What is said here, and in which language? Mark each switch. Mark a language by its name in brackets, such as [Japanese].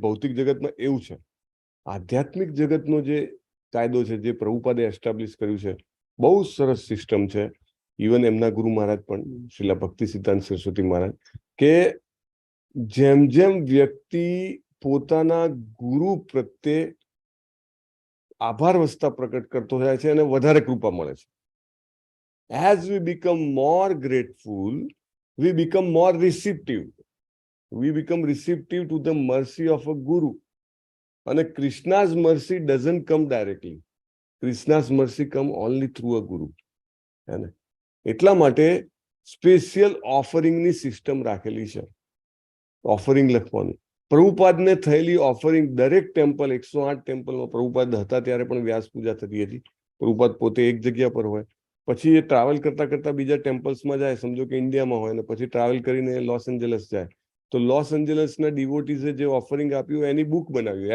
[Gujarati] ભૌતિક જગતમાં એવું છે. આધ્યાત્મિક જગતનો જે કાયદો છે, જે પ્રભુપાદે એસ્ટાબ્લિશ કર્યું છે, બહુ સરસ સિસ્ટમ છે. ઇવન એમના ગુરુ મહારાજ પણ શ્રીલા ભક્તિ સિદ્ધાંત સરસ્વતી મહારાજ, કે જેમ જેમ વ્યક્તિ પોતાના ગુરુ પ્રત્યે આભાર વસ્તા પ્રકટ કરતો જાય છે, એને વધારે કૃપા મળે છે. [English] As we become more grateful, we become more receptive. We become receptive to the mercy of a guru. And Krishna's mercy doesn't come directly. Krishna's mercy come only through a guru. [Gujarati] એટલા માટે special ઓફરિંગની system રાખેલી છે. Offering લખવાનું, પ્રભુપાદને થયેલી offering દરેક temple, 108 ટેમ્પલમાં Prabhupada હતા ત્યારે પણ વ્યાસ પૂજા થતી હતી. પ્રભુપાદ પોતે એક જગ્યા પર હોય, પછી એ ટ્રાવેલ કરતા કરતા બીજા ટેમ્પલ્સમાં જાય, સમજો કે ઇન્ડિયામાં હોય, ને પછી ટ્રાવેલ કરીને લોસ એન્જલસ જાય, તો લોસ એન્જલસના ડિવોટીઝે જે ઓફરિંગ આપ્યું એની બુક બનાવી.